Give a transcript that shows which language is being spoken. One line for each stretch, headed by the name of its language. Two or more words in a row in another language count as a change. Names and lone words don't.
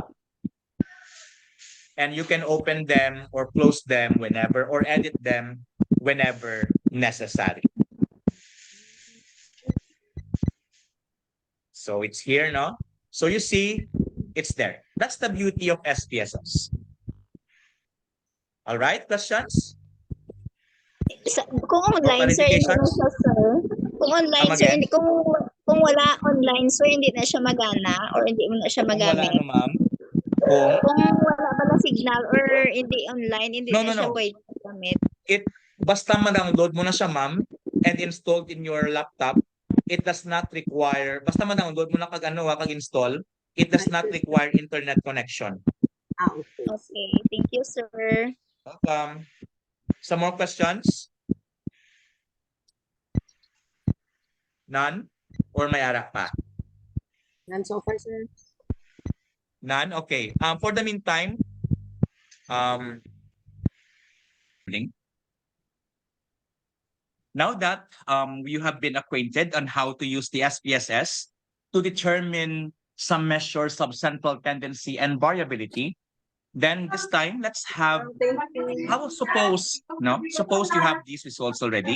English: And you can open them or close them whenever or edit them whenever necessary. So it's here, no? So you see, it's there. That's the beauty of SPSS. All right, questions?
Hiligaynon: Kung online, sir, hindi na siya, sir. Kung online, sir, hindi, kung wala online, sir, hindi na siya magana or hindi mo na siya magamit. Kung wala, ma'am? Kung wala ba na signal or hindi online, hindi na siya pwede magamit. Basta ma-download mo na siya, ma'am,
English: and installed in your laptop, it does not require,
Hiligaynon: basta ma-download mo na kag-install,
English: it does not require internet connection. Okay. Thank you, sir. Welcome. Some more questions? None?
Hiligaynon: Or may ara pa?
English: None so far, sir. None? Okay. For the meantime, now that you have been acquainted on how to use the SPSS to determine some measures of central tendency and variability, then this time let's have, suppose you have these results already.